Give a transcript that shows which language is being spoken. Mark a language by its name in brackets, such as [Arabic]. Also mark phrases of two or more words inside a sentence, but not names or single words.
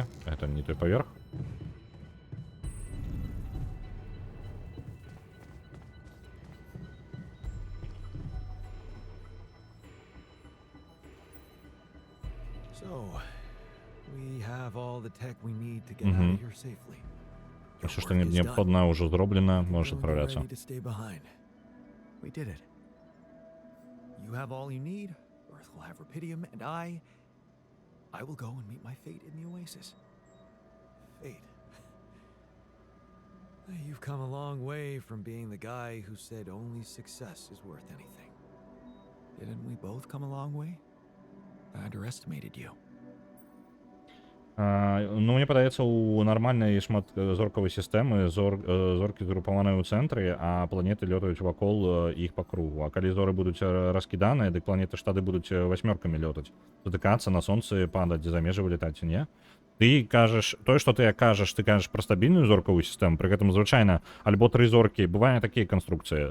[Belarusian] Гэта не той паверх. [English] So, we have all the tech we need to get out of here safely. [Belarusian] Все, што неабходна, ўжо зроблена, можаш адпраўляцца. [English] We did it. You have all you need. Earth will have Rapidium, and I will go and meet my fate in the Oasis. Fate. You've come a long way from being the guy who said only success is worth anything. Didn't we both come a long way? I underestimated you. [Belarusian] Ну, мне падаецца, у нармальнай шматзоркавай сістэмы зоркі згрупаваныя ў цэнтры, а планеты лётаюць вакол іх па кругу. А калі зоры будуць раскіданыя, дык планеты штаты будуць васьмёркамі лётаць. Затыкацца, на сонцы падаць, за межы вылетаць, не? Ты кажаш, тое, што ты кажаш пра стабільную зоркавую сістэму, пры гэтым звычайна альбо 3 зоркі, бывае такія канструкцыі.